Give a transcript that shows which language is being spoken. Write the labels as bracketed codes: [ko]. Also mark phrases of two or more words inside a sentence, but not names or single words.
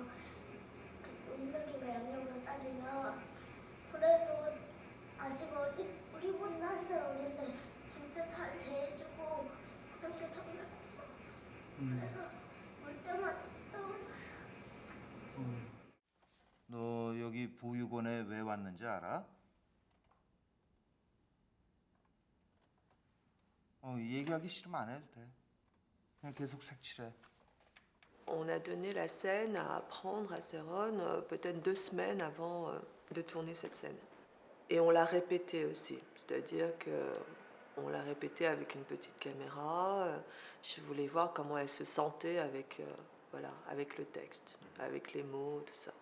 [ko] 은혁이가 양력으로 따지면 그래도 아직 우리보다 한 살 어린데 진짜 잘 대해주고 그런 게 정말 그래서 볼 때마다 떠올라요. 너 여기 보육원에 왜 왔는지 알아? 얘기하기 싫으면 안 해도 돼. 그냥 계속 색칠해. [fr] On a donné la scène à apprendre à Céron peut-être 2 semaines avant de tourner cette scène. Et on l'a répétée aussi, c'est-à-dire qu'on l'a répétée avec une petite caméra. Je voulais voir comment elle se sentait avec, voilà, avec le texte, avec les mots, tout ça.